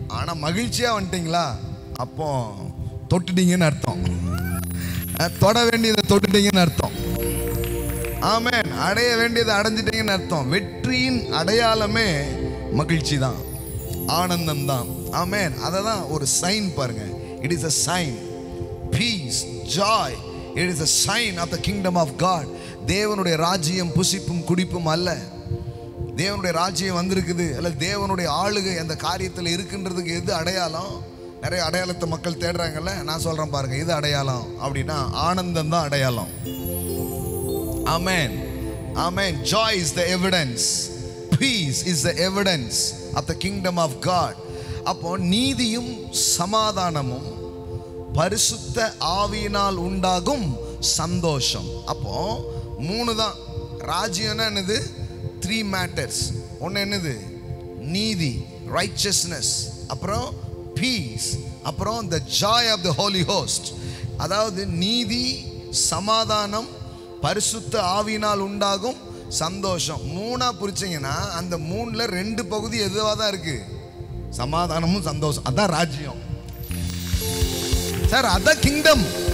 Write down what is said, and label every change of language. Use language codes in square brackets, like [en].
[ta] ஆனா மகிழ்ச்சியா வந்துட்டீங்களா அப்போ தொட்டுட்டீங்கன்னு அர்த்தம். தொட வேண்டியதை தொட்டுட்டீங்கன்னு அர்த்தம். ஆமென். அடைய வேண்டியதை அடைஞ்சிட்டீங்கன்னு அர்த்தம். வெற்றியின் அடையாளமே மகிழ்ச்சி தான், ஆனந்தம் தான். ஆமென். அதை தான் ஒரு சைன் பாருங்க. [en] It is a sign. Peace, joy, it is a sign of the kingdom of God. [ta] தேவனுடைய ராஜ்யம் புசிப்பும் குடிப்பும் அல்ல. தேவனுடைய ராஜ்யம் வந்திருக்குது, அல்ல தேவனுடைய ஆளுகை அந்த காரியத்தில் இருக்குன்றதுக்கு எது அடையாளம்? நிறைய அடையாளத்தை மக்கள் தேடுறாங்கல்ல. நான் சொல்றேன் பாருங்க, இது அடையாளம் அப்படின்னா ஆனந்தம் தான் அடையாளம். [en] Amen. Amen. Joy is the evidence. Peace is the evidence of the kingdom of God. [ta] அப்போ நீதியும் சமாதானமும் பரிசுத்த ஆவியினால் உண்டாகும் சந்தோஷம். அப்போ மூணு தான். ராஜ்யம்னா என்னது? [en] 3 matters. [ta] ஒன்று என்னது? [en] நீதி, righteousness, அப்புறம் peace, அப்புறம் the joy of the Holy Host. [ta] அதாவது நீதி, சமாதானம், பரிசுத்த ஆவியினால் உண்டாகும் சந்தோஷம். மூணா புரிச்சிங்கன்னா அந்த மூணுல 2 பகுதி எதுவாக தான் இருக்கு? சமாதானமும் சந்தோஷம். அதான் ராஜ்யம் சார், அதான் கிங்டம்.